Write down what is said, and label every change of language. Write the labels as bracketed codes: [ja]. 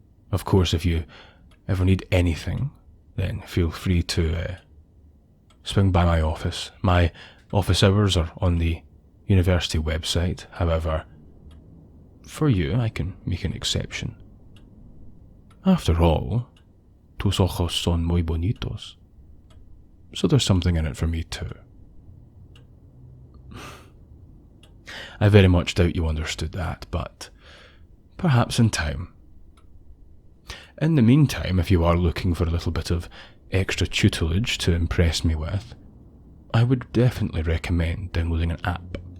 [en] Of course, if you ever need anything, then feel free to swing by my office. My office hours are on the university website. However, for you, I can make an exception. After all, [es] tus ojos son muy bonitos. [en] So there's something in it for me too. I very much doubt you understood that, but perhaps in time. In the meantime, if you are looking for a little bit of extra tutelage to impress me with, I would definitely recommend downloading an app.